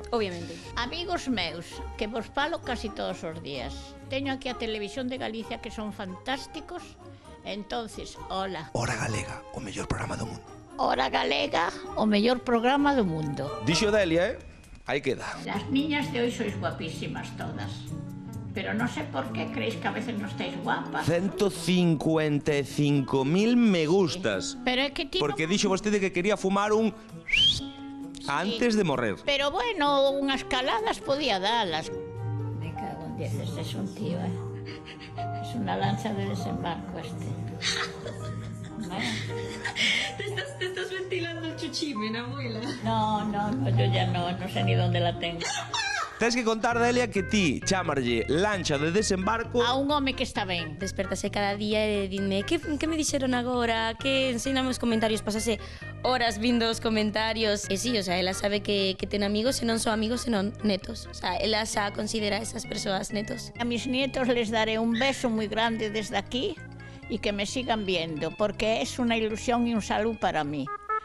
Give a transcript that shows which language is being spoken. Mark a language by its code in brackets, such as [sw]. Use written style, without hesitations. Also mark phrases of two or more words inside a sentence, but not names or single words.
[gl] Obviamente. Amigos meus, que vos falo casi todos os días. Teño aquí a Televisión de Galicia, que son fantásticos. Entonces, hola. Hora Galega, o mellor programa do mundo. Hora Galega, o mellor programa do mundo. Dixo Delia, Aí queda. [es] Las niñas de hoy sois guapísimas todas. Pero no sé por qué creéis que a veces no estáis guapas. 155.000 me gustas. [gl] Pero é que ti Porque dixo vostede que quería fumar un... antes de morrer. Pero bueno, unhas caladas podía dalas. [es] Me cago en 10, este es un tío, Es una lancha de desembarco este. Te estás ventilando el chuchimen, abuela. No, yo ya no sé ni dónde la tengo. [gl] Tens que contar, Delia, que ti chamarlle lancha de desembarco A un home que está ben. Despertase cada día e dime que me dixeron agora, que ensiname os comentarios, pasase horas vindo os comentarios. E sí, o sea, ela sabe que ten amigos e non son amigos, senón netos. O sea, ela xa considera a esas persoas netos. [es] A mis nietos les daré un beso muy grande desde aquí y que me sigan viendo, porque es una ilusión y un salud para mí.